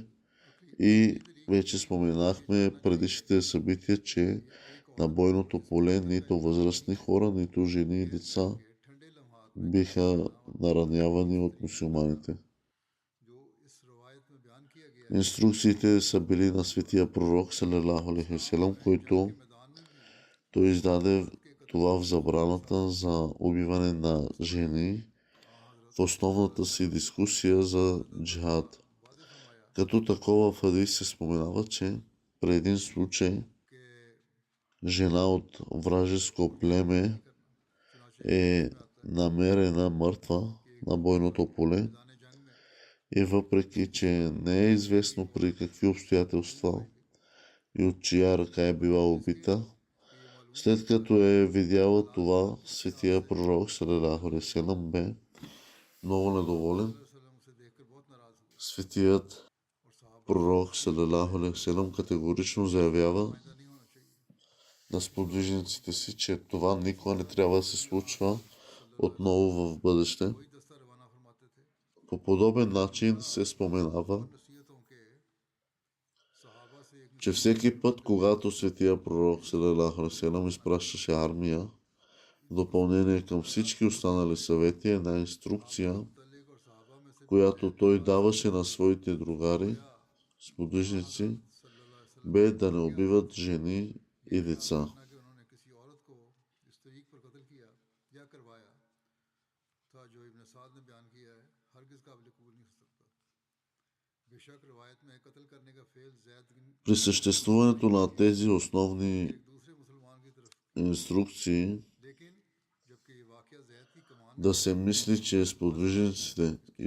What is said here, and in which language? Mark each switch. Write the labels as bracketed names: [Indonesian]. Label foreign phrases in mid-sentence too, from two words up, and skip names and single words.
[Bulgarian] И вече споменахме предишните събития, че на бойното поле нито възрастни хора, нито жени и деца биха наранявани от мюсюлманите. Инструкциите са били на светия пророк, [Arabic] صلى الله عليه وسلم, [Bulgarian] който той издаде това в забраната за убиване на жени в основната си дискусия за джихад. Като такова в хадис се споменава, че при един случай жена от вражеско племе е намерена мъртва на бойното поле И въпреки, че не е известно при какви обстоятелства и от чия ръка е била убита, след като е видяла това, светия пророк [Arabic] صلى الله عليه وسلم [Bulgarian] бе много недоволен. Светият пророк [Arabic] صلى الله عليه وسلم [Bulgarian] категорично заявява на сподвижниците си, че това никога не трябва да се случва отново в бъдеще. По подобен начин се споменава, че всеки път, когато светия пророк [Arabic] صلى الله عليه وسلم [Bulgarian] изпращаше армия, в допълнение към всички останали съвети, една инструкция, която той даваше на своите другари, сподвижници, бе да не убиват жени и деца. При съществуването на тези основни инструкции да се мисли, че сподвижниците и